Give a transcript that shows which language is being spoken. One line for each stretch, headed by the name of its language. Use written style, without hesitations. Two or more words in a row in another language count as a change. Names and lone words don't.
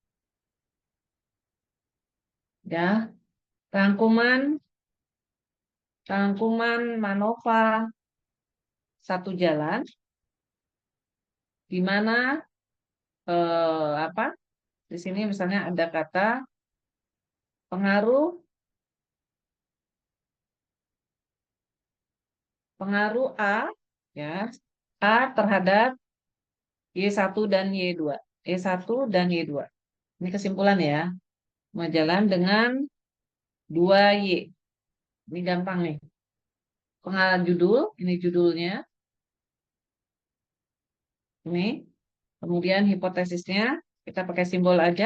Indonesian: Ya, rangkuman, rangkuman MANOVA satu jalan, di mana apa? Di sini misalnya ada kata pengaruh, pengaruh A, ya, A terhadap Y1 dan Y2. Y1 dan Y2. Ini kesimpulan ya. Mau jalan dengan 2Y. Ini gampang nih. Pengarah judul, ini judulnya. Ini. Kemudian hipotesisnya, kita pakai simbol aja.